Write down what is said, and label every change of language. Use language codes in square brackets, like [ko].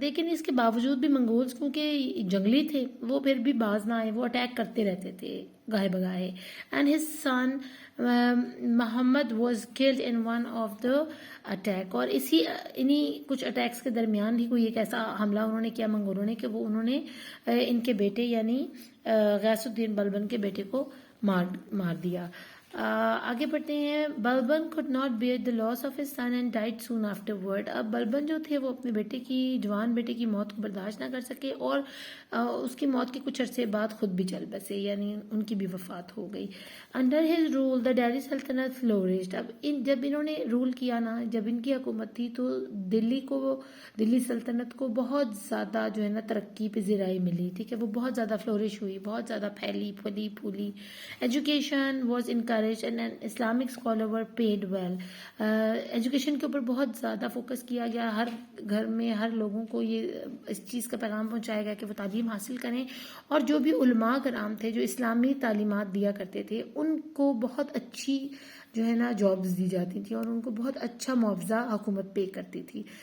[ur] لیکن اس کے باوجود بھی منگولز کیونکہ جنگلی تھے وہ پھر بھی باز نہ آئے، وہ اٹیک کرتے رہتے تھے گاہے بگاہے. [en] And his son Muhammad was killed in one of the attack. [ur] اور انہی کچھ اٹیکس کے درمیان ہی کوئی ایک ایسا حملہ انہوں نے کیا منگولوں نے کہ وہ انہوں نے ان کے بیٹے یعنی غیاث الدین بلبن کے بیٹے کو مار دیا. آگے بڑھتے ہیں. [en] Balban could not bear the loss of his son and died soon afterward. [ur] اب بلبن جو تھے وہ اپنے بیٹے کی جوان بیٹے کی موت کو برداشت نہ کر سکے اور اس کی موت کے کچھ عرصے بعد خود بھی چل بسے، یعنی ان کی بھی وفات ہو گئی. [en] Under his rule the Delhi Sultanate flourished. [ur] اب جب انہوں نے رول کیا نا، جب ان کی حکومت تھی تو دلی سلطنت کو بہت زیادہ جو ہے نا ترقی پذیرائی ملی، ٹھیک ہے، وہ بہت زیادہ فلورش ہوئی، بہت زیادہ پھیلی پھولی. [en] Education was encouraged and an Islamic scholar were paid well. [ur] Education کے اوپر بہت زیادہ فوکس کیا گیا. ہر گھر میں ہر لوگوں کو یہ اس چیز کا پیغام پہنچایا گیا کہ وہ تعلیم حاصل کریں، اور جو بھی علماء کرام تھے جو اسلامی تعلیمات دیا کرتے تھے ان کو بہت اچھی جو ہے نا جابز دی جاتی تھی اور ان کو بہت اچھا معاوضہ حکومت پے کرتی تھی.